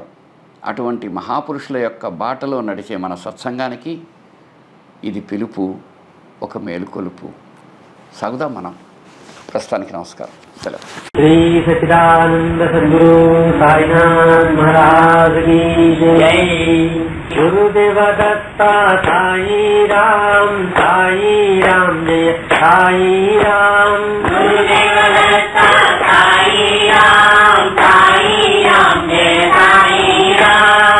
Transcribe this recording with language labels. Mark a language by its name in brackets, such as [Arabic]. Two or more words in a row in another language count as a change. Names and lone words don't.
[Telugu] అటువంటి మహాపురుషుల యొక్క బాటలో నడిచే మన సత్సంగానికి ఇది పిలుపు, ఒక మేలుకొలుపు. సాగుదాం మనం. ప్రస్తుతానికి నమస్కారం, సెలవు. శ్రీ సచ్చిదానంద సద్గురు సాయినాథ్ మహారాజ్ [Hindi] की जय। गुरुदेव दत्ता साई राम जय साई राम। गुरुदेव दत्ता साई राम जय साई राम।